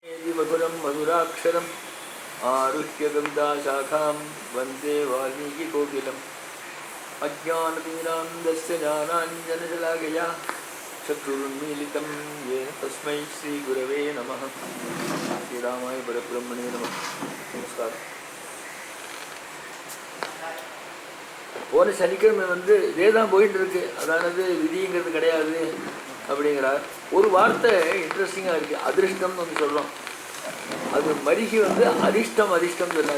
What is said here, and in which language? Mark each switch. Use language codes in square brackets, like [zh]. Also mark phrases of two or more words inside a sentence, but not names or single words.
[sa] मधुरं मधुराक्षरम् आरुह्य कविताशाखां वन्दे वाल्मीकिकोकिलम् अज्ञानतीरान्धस्य ज्ञानाञ्जनशलाकया चक्षुरुन्मीलितं येन तस्मै श्रीगुरवे नमः. श्रीरामाय परब्रह्मणे नमः. नमस्कार. [ta] போன சனிக்கிழமை இதே தான் போயிட்டு இருக்கு. அதானது விதிங்கிறது கிடையாது அப்படிங்கிறார். ஒரு வார்த்தை இன்ட்ரெஸ்டிங்காக இருக்குது. அதிருஷ்டம்னு ஒன்று சொல்கிறோம். அது மரிகி அதிர்ஷ்டம் அதிர்ஷ்டம் சொல்லாரு.